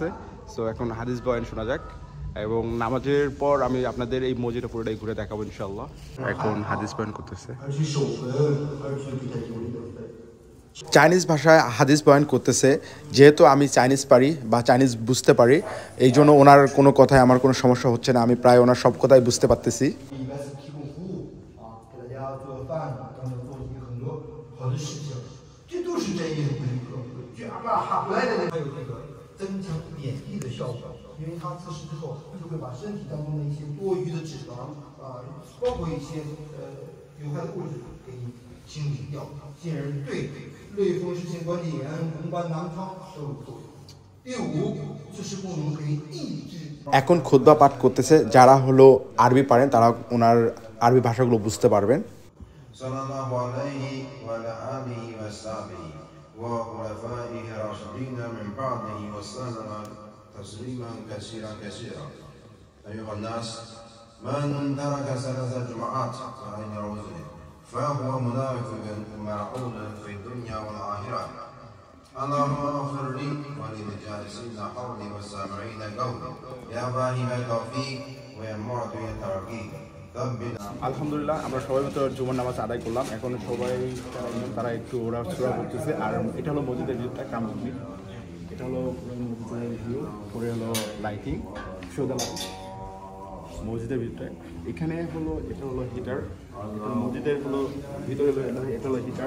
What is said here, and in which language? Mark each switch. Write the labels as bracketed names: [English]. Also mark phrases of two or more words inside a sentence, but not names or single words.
[Bangla] সো এখন হাদিস বয়ান শোনা যাক এবং নামাজের পর আমি আপনাদের এই মসজিদটা পুরোটাই ঘুরে দেখাবো ইনশাআল্লাহ। এখন হাদিস বয়ান করতেছে। চাইনিজ ভাষায় হাদিস বয়ান করতেছে। যেহেতু আমি চাইনিজ পারি বা চাইনিজ বুঝতে পারি, এই জন্য ওনার কোনো কথায় আমার কোনো সমস্যা হচ্ছে না। আমি প্রায় ওনার সব কথাই বুঝতে পারতেছি। [Chinese] 增强免疫的效果，因为它自食之后就会把身体当中的一些多余的脂肪包括一些有害的物质给你清理掉，进而对类风湿性关节炎、红斑狼疮都有作用。第五就是不能可以抑制。 [Bangla] এখন খুতবা পাঠ করতেছে। যারা হলো আরবি পারেন তারা ওনার আরবি ভাষাগুলো বুঝতে পারবেন। [Arabic] صلى الله عليه وعلى آله وصحبه وخلفائه الراشدين من بعده وسلم تسليما كثيرا أيها الناس من ترك ثلاث جمعات غير عذر فهو منافق ملعون في الدنيا والآخرة اللهم اغفر لي وللجالسين حولي والسامعين قولي يا فاهم التوفيق ويا معطي الترقيق। [Bangla] আলহামদুলিল্লাহ আমরা সবাই মতো জুমার নামাজ আদায় করলাম। এখন সবাই তারা একটু ওড়াছড়া করতেছে। আর এটা হলো মসজিদের ভিউটা কামরুদ্দিন। এটা হলো মসজিদের ভিউ, পরে হলো লাইটিং সোদা মসজিদের ভিতরে। এখানে হলো এটা হলো হিটার। মসজিদের হলো ভিতরে এটা হলো হিটার।